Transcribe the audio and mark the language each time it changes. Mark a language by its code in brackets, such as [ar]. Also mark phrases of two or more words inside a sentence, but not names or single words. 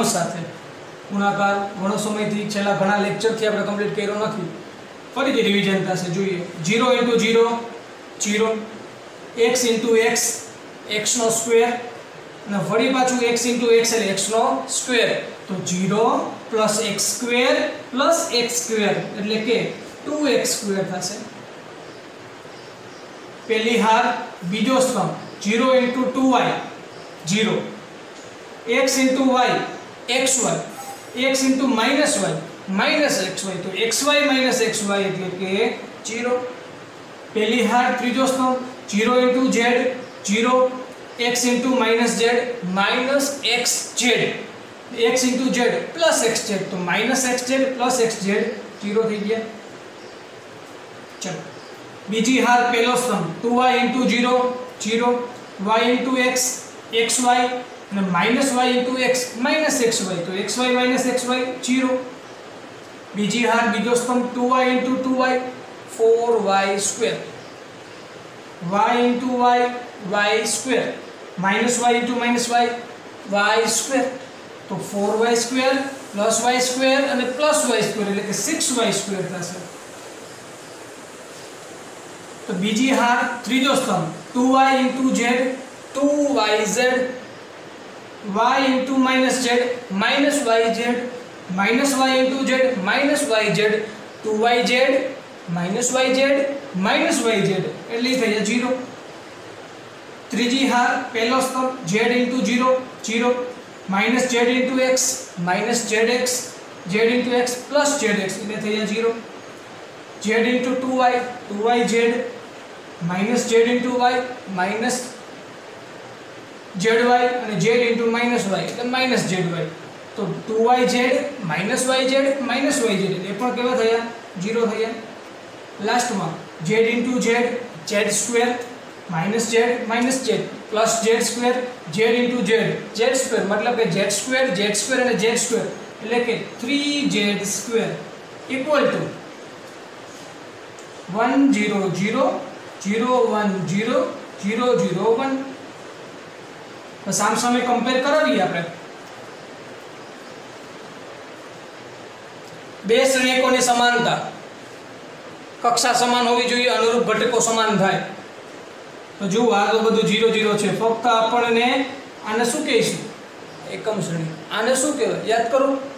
[gu] સાથે ગુણાકાર ઘણો સમયથી છેલ્લા ઘણા લેક્ચરથી આપણે કમ્પ્લીટ કર્યો નથી ફરીથી રિવિઝન થશે જોઈએ 0 * 0 0 x * x x નો સ્ક્વેર અને વળી પાછું x * x એટલે x નો સ્ક્વેર તો 0 + x સ્ક્વેર + x સ્ક્વેર એટલે કે 2x² થશે પેલી હાર બીજો સ્તંભ 0 * 2y 0 [en] x into y xy x into minus y minus xy [gu] તો [en] xy minus xy [gu] એટલે કે 0 પહેલી હાર ત્રીજો સ્તંભ [en] 0 into z 0 x into minus z minus xz x into z plus xz [gu] તો [en] minus xz plus xz [gu] 0 થઈ ગયા ચલો બીજી હાર પહેલો સ્તંભ [en] 2y into 0 0 y into x xy and minus y into x minus xy [gu] तो [en] xy minus xy [gu] 0 બીજી હાર બીજો સ્તંભ [en] 2y into 2y 4y square y into y y square minus y into minus y y square [gu] તો [en] 4y square plus y square [gu] અને [en] plus y square [gu] એટલે કે 6y square થશે તો બીજી હાર ત્રીજો સ્તંભ [en] 2y into z 2yz y into minus z minus yz minus y into z minus yz 2yz minus yz minus yz [gu] એટલે થઈ જાય 0 ત્રીજી હાર પહેલો સ્તંભ [en] z into 0 0 minus z into x minus zx z into x plus zx [gu] એટલે થઈ જાય 0 [en] z into 2y 2yz minus z into y minus [gu] zy અને [en] z into minus y [gu] એટલે [en] minus zy [gu] તો [en] 2yz minus yz minus yz [gu] એ પણ કેવા થયા 0 થયા લાસ્ટમાં [en] z into z z square minus z plus z square z into z z square [gu] મતલબ કે z સ્ક્વેર અને z સ્ક્વેર એટલે કે [en] 3z square equal to [gu] 1 0 0 0 1 0 0 0 1 તો સામસામે કમ્પેર કરાવીએ આપણે બે શ્રેણિકોની સમાનતા કક્ષા સમાન હોવી જોઈએ અનુરૂપ ઘટકો સમાન થાય તો જો આ તો બધું 0 0 છે ફક્ત આપણને આને શું કહીશું એકમ શ્રેણિક આને શું કહેવાય યાદ કરો